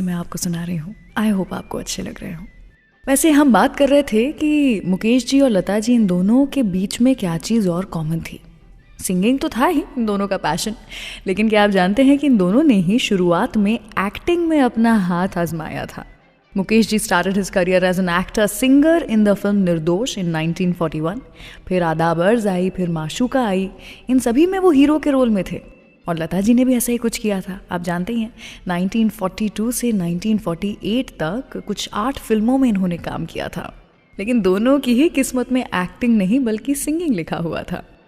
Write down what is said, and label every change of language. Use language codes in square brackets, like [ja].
[hi] मैं आपको सुना रही हूँ, आई होप आपको अच्छे लग रहे हों। वैसे हम बात कर रहे थे कि मुकेश जी और लता जी, इन दोनों के बीच में क्या चीज़ और कॉमन थी। सिंगिंग तो था ही इन दोनों का पैशन, लेकिन क्या आप जानते हैं कि इन दोनों ने ही शुरुआत में एक्टिंग में अपना हाथ आजमाया था। [en] Mukesh ji started his career as an actor singer in the film Nirdosh in 1941। [hi] फिर आदाब अर्ज़ आई, फिर माशूका आई, इन सभी में वो हीरो के रोल में थे। और लता जी ने भी ऐसा ही कुछ किया था। आप जानते ही हैं 1942 से 1948 तक कुछ 8 फिल्मों में इन्होंने काम किया था। लेकिन दोनों की ही किस्मत में एक्टिंग नहीं बल्कि सिंगिंग लिखा हुआ था।